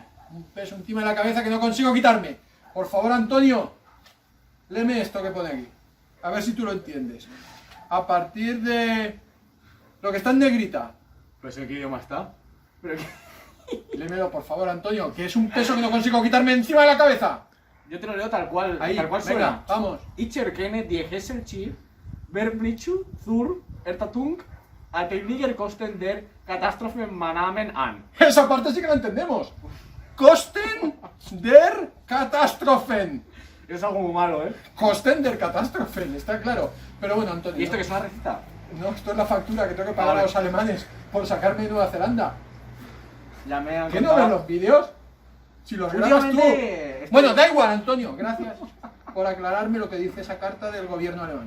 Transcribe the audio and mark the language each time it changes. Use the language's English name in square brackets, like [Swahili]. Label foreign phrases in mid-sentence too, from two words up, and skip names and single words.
[Spanish] Un peso encima de la cabeza que no consigo quitarme. Por favor, Antonio, léeme esto que pone aquí. A ver si tú lo entiendes. A partir de lo que está en negrita. Pues ¿en qué idioma está? Pero... Léemelo, por favor, Antonio, que es un peso que no consigo quitarme encima de la cabeza. Yo te lo leo tal cual, Ahí, tal cual venga, suena. vamos. [German] Ich erkenne die Gesellschaft Verblichu zur Erstattung einiger Kosten der Katastrophenmaßnahmen an. [Spanish] Esa parte sí que la entendemos. [German] Kosten der Katastrophen. [Spanish] Es algo muy malo, ¿eh? [German] Kosten der Katastrophen, [Spanish] está claro. Pero bueno, Antonio. ¿Y esto que es una receta? No, esto es la factura que tengo que pagar a los alemanes por sacarme de Nueva Zelanda. Llamé a... ¿Qué no ves los vídeos? Si los grabas tú. Últimamente Bueno, da igual, Antonio. Gracias por aclararme lo que dice esa carta del gobierno alemán.